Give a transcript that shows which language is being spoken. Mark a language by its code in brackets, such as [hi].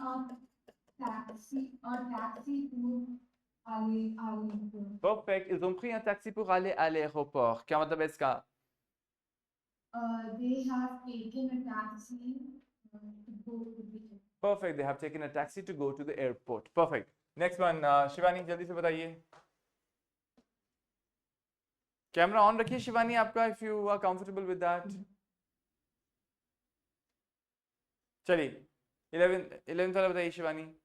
[fr] un taxi pour aller à l'aéroport. [en] Perfect. [fr] Ils ont pris un taxi pour aller à l'aéroport. [hi] क्या मतलब है इसका? [en] They have taken a taxi to go to the airport. Perfect. They have taken a taxi to go to the airport. Perfect. Next one, [hi] Shivani जल्दी से बताइए। [en] camera on [hi] रखिए शिवानी आपका, [en] if you are comfortable with that. [hi] चलिए 11th वाला बताइए शिवानी।